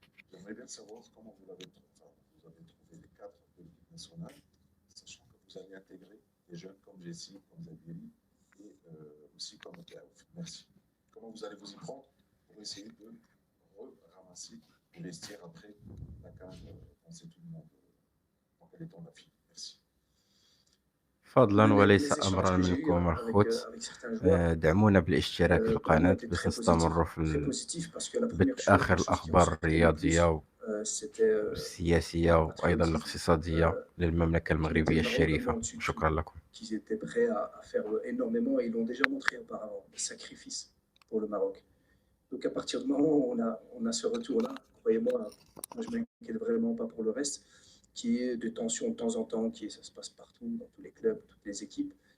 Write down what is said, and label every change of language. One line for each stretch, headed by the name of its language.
French: J'aimerais bien savoir comment vous avez trouvé les cadres de l'équipe nationale, sachant que vous allez intégrer des jeunes comme Jessie, comme Zabiri et aussi comme Kaouf. Merci. Comment vous allez vous y prendre pour essayer de ramasser le vestiaire après la CAN? On sait tout le monde dans quel état on a fini. Merci.
Arabic: فضلا وليس أمرا منكم الخوت دعمونا بالاشتراك في القناة باش نستمروا في آخر الأخبار الرياضية والسياسية وأيضا الاقتصادية للمملكة المغربية الشريفة. شكرا لكم.
French: Qu'ils étaient prêts à faire énormément et ils l'ont déjà montré auparavant, des sacrifices pour le Maroc. Donc à partir du moment où on a ce retour-là, croyez-moi, moi je ne m'inquiète vraiment pas pour le reste, qui est de tension de temps en temps, ça se passe partout, dans tous les clubs, toutes les équipes.